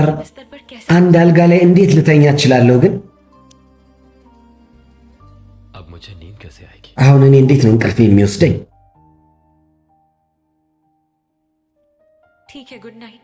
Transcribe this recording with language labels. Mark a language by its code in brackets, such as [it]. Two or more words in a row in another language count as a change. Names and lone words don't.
[hi] बिस्तर पर कैसे [am] አንድ አልጋ ላይ እንዴት ልተኛ እችላለሁ ግን [hi] अब मुझे नींद कैसे आएगी [am] አሁን እኔ እንዴት ነው እንቅልፍ የሚወስደኝ [hi] ठीक है [en] good night